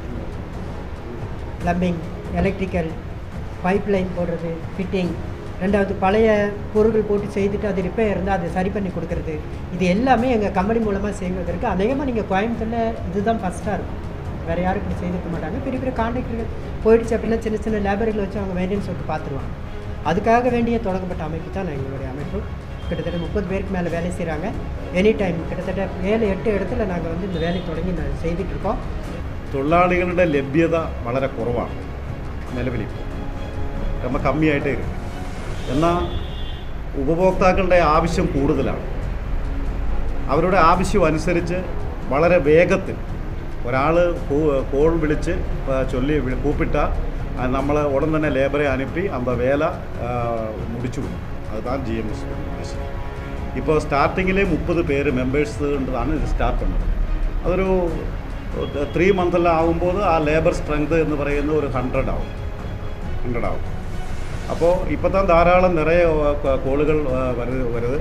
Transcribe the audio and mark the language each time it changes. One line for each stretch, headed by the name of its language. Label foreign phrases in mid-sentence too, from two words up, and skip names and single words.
English: plumbing, electrical, pipe line
Tamil: போடுறது, ஃபிட்டிங், ரெண்டாவது பழைய பொருட்கள் போட்டு செய்துட்டு அது ரிப்பேர் இருந்தால் அதை சரி பண்ணி கொடுக்குறது, இது எல்லாமே எங்கள் கம்பெனி மூலமாக செய்வதற்கு அநேகமாக நீங்கள் கோயம்புத்தூரில் இதுதான் ஃபஸ்ட்டாக இருக்கும். வேறு யாரும் இப்படி செய்திருக்க மாட்டாங்க. பெரிய பெரிய கான்ட்ராக்டர்கள் போயிடுச்சு அப்படின்னா சின்ன சின்ன லேபர்களை வச்சு அவங்க
English: maintenance work
Tamil: பார்த்துருவாங்க. அதுக்காக வேண்டிய தொடங்கப்பட்ட அமைப்பு தான் எங்களுடைய அமைப்பு. கிட்டத்தட்ட 30 பேருக்கு மேலே வேலை செய்கிறாங்க.
English: any time
Tamil: கிட்டத்தட்ட 7-8 இடத்துல நாங்கள் வந்து இந்த வேலை தொடங்கி செய்துட்ருக்கோம்.
Malayalam: തൊഴിലാളികളുടെ ലഭ്യത വളരെ കുറവാണ് നിലവിലിപ്പോൾ, നമ്മൾ കമ്മിയായിട്ടേ ഇരിക്കും. എന്നാൽ ഉപഭോക്താക്കളുടെ ആവശ്യം കൂടുതലാണ്. അവരുടെ ആവശ്യം അനുസരിച്ച് വളരെ വേഗത്തിൽ ഒരാൾ കോൾ വിളിച്ച് കൂപ്പിട്ടാൽ നമ്മൾ ഉടൻ തന്നെ ലേബറെ അനുപ്പി
Tamil: அந்த வேலை முடிச்சு விடும். அதுதான் GMS ഉദ്ദേശം.
Malayalam: ഇപ്പോൾ സ്റ്റാർട്ടിങ്ങിലെ 30 പേര് മെമ്പേഴ്സ് കൊണ്ടാണ് ഇത് സ്റ്റാർട്ട് ചെയ്യുന്നത്. അതൊരു 3 മന്തെല്ലാം ആകുമ്പോൾ ആ
English: labour strength
Malayalam: എന്ന് പറയുന്നത് ഒരു 100 ആവും. അപ്പോൾ ഇപ്പോൾ തന്നെ ധാരാളം നിറയെ കോളുകൾ വരുന്നത്.